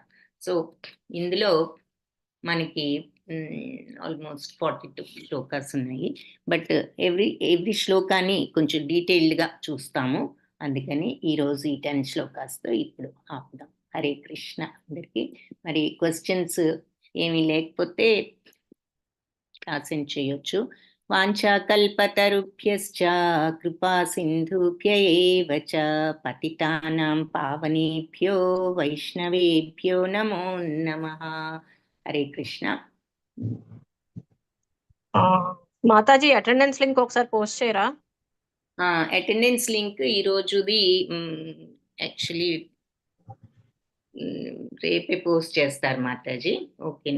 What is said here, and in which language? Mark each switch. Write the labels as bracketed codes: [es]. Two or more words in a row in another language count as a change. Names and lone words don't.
[te] సో ఇందులో మనకి ఆల్మోస్ట్ 42 శ్లోకాస్ ఉన్నాయి. [en] But every [te] శ్లోకాన్ని కొంచెం డీటెయిల్డ్గా చూస్తాము. అందుకని ఈరోజు ఈ 10 శ్లోకాస్తో ఇప్పుడు ఆపుదాం. హరే కృష్ణ అందరికీ. మరి క్వశ్చన్స్ ఏమీ లేకపోతే కాసెంట్ చేయొచ్చు. [sa] వాంఛాకల్పతరుభ్యశ్చ కృపా సింధుభ్య ఏవ చ పతితానాం పావనేభ్యో వైష్ణవేభ్యో నమో నమః. [te] హరే కృష్ణ. మాతాజీ [en] attendance link [te] ఒకసారి పోస్ట్ చేయరా? [en] attendance link [te] ఈ రోజుది యాక్చువల్లీ రేపే పోస్ట్ చేస్తారు మాతాజీ. ఓకేనా?